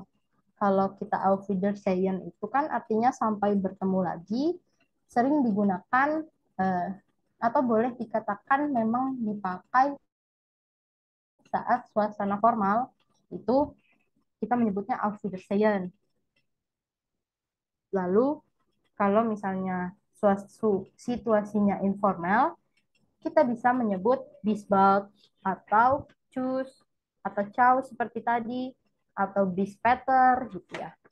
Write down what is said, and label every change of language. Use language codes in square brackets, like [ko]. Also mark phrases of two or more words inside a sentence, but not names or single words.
[id] Kalau kita [de] Auf Wiedersehen [id] itu kan artinya sampai bertemu lagi, sering digunakan atau boleh dikatakan memang dipakai saat suasana formal, itu kita menyebutnya [de] Auf Wiedersehen. [id] Lalu kalau misalnya situasinya informal, kita bisa menyebut [de] bis bald [id] atau cus atau ciao seperti tadi atau [de] bis peter [id] gitu ya.